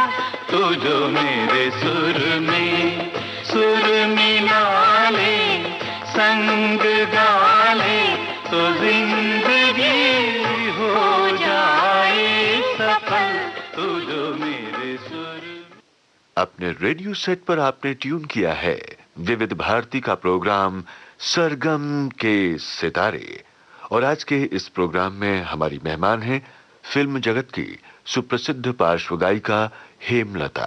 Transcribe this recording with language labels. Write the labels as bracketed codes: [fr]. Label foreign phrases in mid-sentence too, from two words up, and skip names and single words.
[hi] तू जो मेरे सुर में सुर मिला ले, संग गा ले, तो जिंदगी हो जाए सफल। तू जो मेरे सुर। अपने रेडियो सेट पर आपने ट्यून किया है विविध भारती का प्रोग्राम सरगम के सितारे, और आज के इस प्रोग्राम में हमारी मेहमान हैं फिल्म जगत की सुप्रसिद्ध पार्श्व गायिका हेमलता।